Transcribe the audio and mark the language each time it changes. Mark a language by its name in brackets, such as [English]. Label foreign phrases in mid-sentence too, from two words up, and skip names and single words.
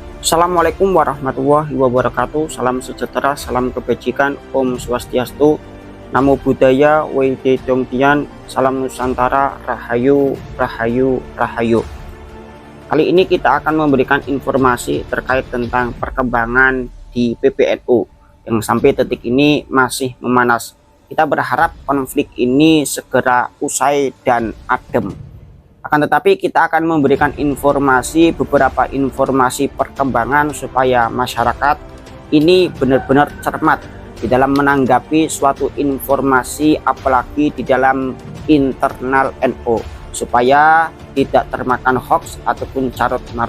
[Arabic] Assalamualaikum warahmatullahi wabarakatuh. [Indonesian] Salam sejahtera, salam kebajikan, [Balinese] Om Swastiastu, [Pali] Namo Buddhaya, [Indonesian] Wede Dongtian, Salam Nusantara, Rahayu, Rahayu, Rahayu. Kali ini kita akan memberikan informasi terkait tentang perkembangan di PBNU yang sampai detik ini masih memanas. Kita berharap konflik ini segera usai dan adem. Akan tetapi kita akan memberikan beberapa informasi perkembangan supaya masyarakat ini benar-benar cermat di dalam menanggapi suatu informasi, apalagi di dalam internal NU, supaya tidak termakan hoax ataupun carut marut.